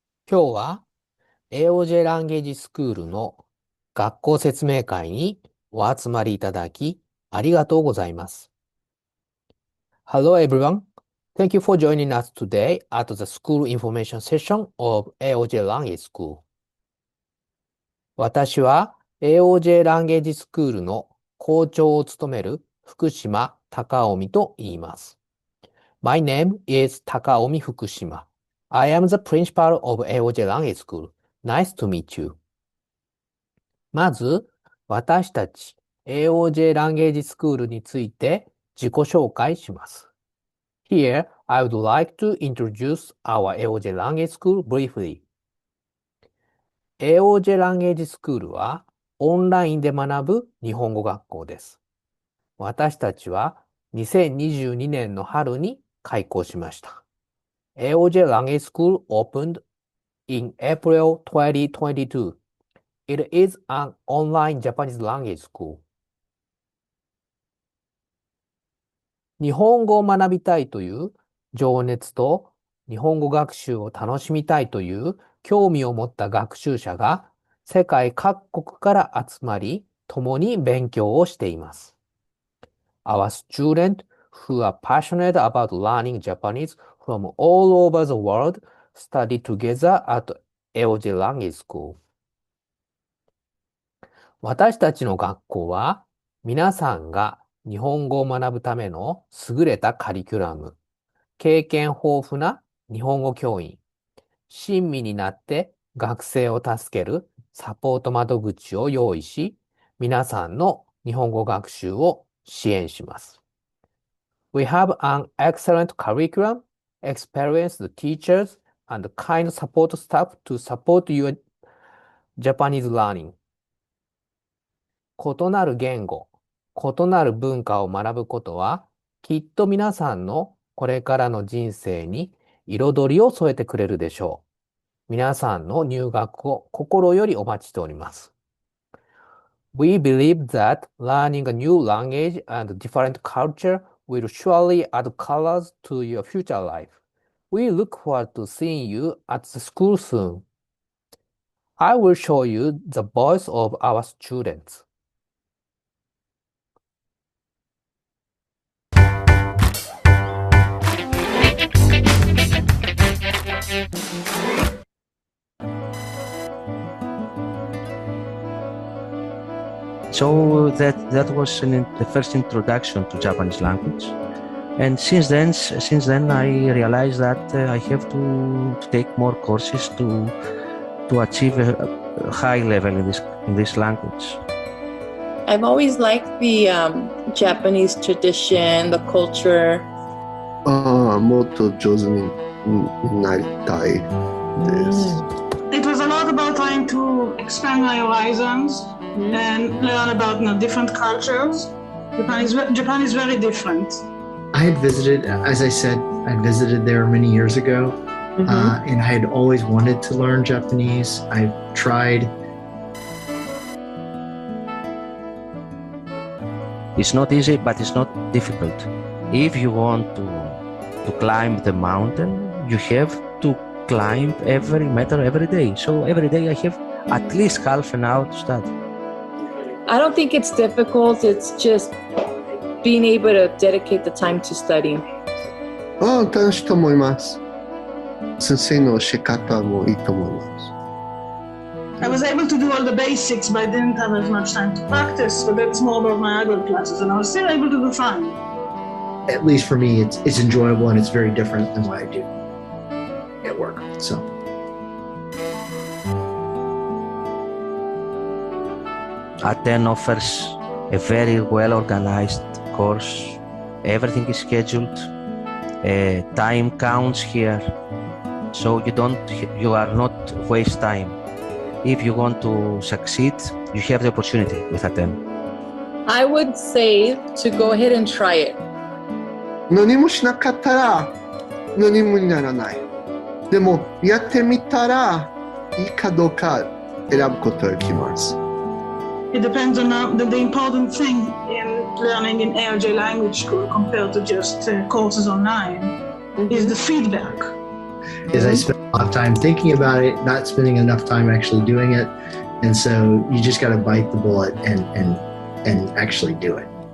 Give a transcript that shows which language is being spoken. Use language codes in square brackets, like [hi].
[ja] 今日は AOJ ランゲージスクールの学校説明会にお集まりいただきありがとうございます。 [en] Hello everyone. Thank you for joining us today at the school information session of AOJ Language School. [ja] 私は AOJ ランゲージスクールの校長を務める福島隆臣と言います。 [en] My name is Takaomi Fukushima. I am the principal of AOJ Language School. Nice to meet you. [ja] まず、私たち AOJ ランゲージスクールについて自己紹介します。 [en] Here, I would like to introduce our AOJ Language School briefly. [ja] AOJ ランゲージスクールはオンラインで学ぶ日本語学校です。私たちは2022年の春に開校しました。 [en] AOJ Language School opened in April 2022. It is an online Japanese language school. [ja] 日本語を学びたいという情熱と日本語学習を楽しみたいという興味を持った学習者が世界各国から集まり共に勉強をしています。 [en] Our students who are passionate about learning Japanese from all over the world study together at AOJ Language School. [ja] 私たちの学校は皆さんが日本語を学ぶための優れたカリキュラム、経験豊富な日本語教員、親身になって学生を助けるサポート窓口を用意し、皆さんの日本語学習を支援します。 [en] We have an excellent curriculum, experienced teachers, and kind support staff to support your Japanese learning. [ja] 異なる言語、異なる文化を学ぶことは、きっと皆さんのこれからの人生に彩りを添えてくれるでしょう。皆さんの入学を心よりお待ちしております。 [en] We believe that learning a new language and different culture will surely add colors to your future life. We look forward to seeing you at the school soon. I will show you the voice of our students. So that was the first introduction to Japanese language, and since then I realized that I have to take more courses to achieve a high level in this language. I've always liked the Japanese tradition, the culture. [ja] もっと上手になりたいです。 [en] It was a lot about trying to expand my horizons and learn about different cultures. Japan is very different. I had visited, as I said, I visited there many years ago, and I had always wanted to learn Japanese. I've tried. It's not easy, but it's not difficult. If you want to climb the mountain, you have to climb every meter every day. So every day I have at least half an hour to study. I don't think it's difficult. It's just being able to dedicate the time to studying. [ja] 楽しいと思います。先生の教え方もいいと思います。 [en] I was able to do all the basics, but I didn't have as much time to practice. But that's more about my adult classes, and I was still able to do fine. At least for me, it's enjoyable and it's very different than what I do at work. So. Attain offers a very well organized course. Everything is scheduled. Time counts here, so you are not waste time. If you want to succeed, you have the opportunity with Attain. I would say to go ahead and try it. [ja] 何もしなかったら何もにならない。でもやってみたらいいかどうか選ぶことができます。 [en] It depends on the important thing in learning in AOJ language school compared to just courses online is the feedback. Is I spend a lot of time thinking about it, not spending enough time actually doing it, and so you just got to bite the bullet and actually do it.